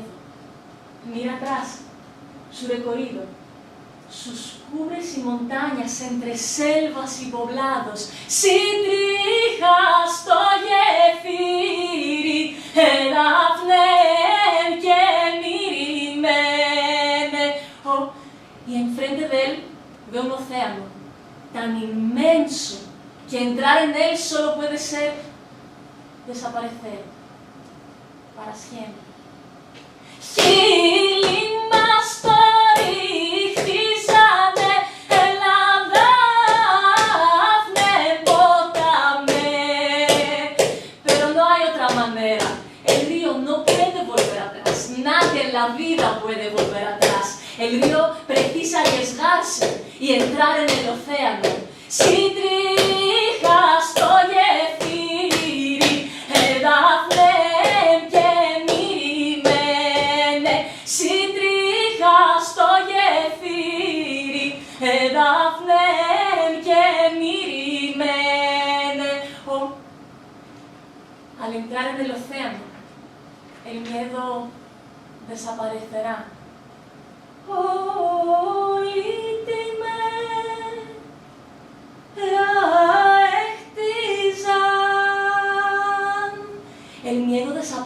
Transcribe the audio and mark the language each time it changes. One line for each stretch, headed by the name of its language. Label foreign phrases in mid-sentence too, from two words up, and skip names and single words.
Spanish: Mira atrás su recorrido, sus cumbres y montañas entre selvas y poblados. Sidrijas toyefiri, edafnen kemirimene. Oh, y enfrente de él ve un océano tan inmenso que entrar en él solo puede ser desaparecer para siempre. Pero no hay otra manera. El río no puede volver atrás. Nadie en la vida puede volver atrás. El río precisa arriesgarse y entrar en el océano. Sidrijas toyefiri, edafnem kemirimene. Sidrijas toyefiri, edafnem kemirimene. Oh, al entrar en el océano, el miedo desaparecerá. Oh, el miedo desaparecerá.